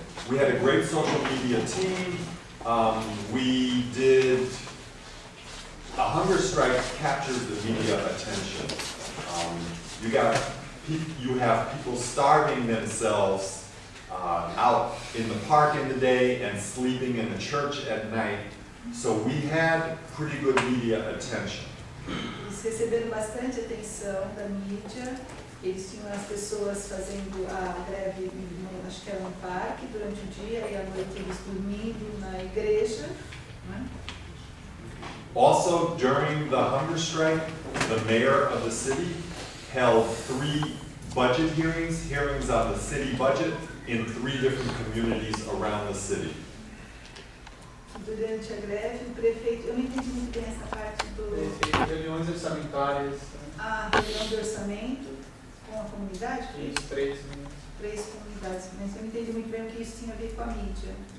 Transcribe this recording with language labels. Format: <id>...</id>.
<en>We had a great social media team. We did a hunger strike captured the media attention. You have people starving themselves out in the park in the day and sleeping in the church at night. So we had pretty good media attention.</en> <pt>Eles receberam bastante atenção da mídia. Eles tinham as pessoas fazendo a greve, acho que era no parque, durante o dia, e à noite eles dormindo na igreja. Né?</pt> <en>Also, during the hunger strike, the mayor of the city held 3 budget hearings on the city budget in 3 different communities around the city.</en> <pt>Durante a greve, o prefeito, eu não entendi muito bem essa parte do... Reuniões orçamentárias. Reunião de orçamento com a comunidade? Isso, 3. 3 comunidades, mas eu não entendi muito bem o que isso tinha a ver com a mídia.</pt>